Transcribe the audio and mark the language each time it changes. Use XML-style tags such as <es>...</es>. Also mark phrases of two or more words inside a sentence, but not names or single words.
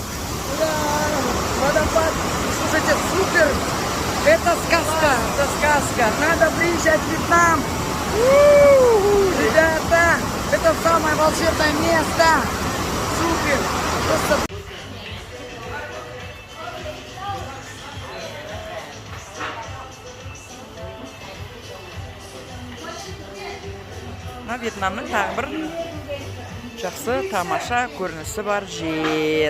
<ru>Водопад, слушайте, супер. Это сказка, это сказка. Надо приезжать в Вьетнам. Ребята, это самое волшебное место. Супер. Просто...</ru> <kk>Вьетнамның тағы бір жақсы тамаша көрінісі бар жер.</kk>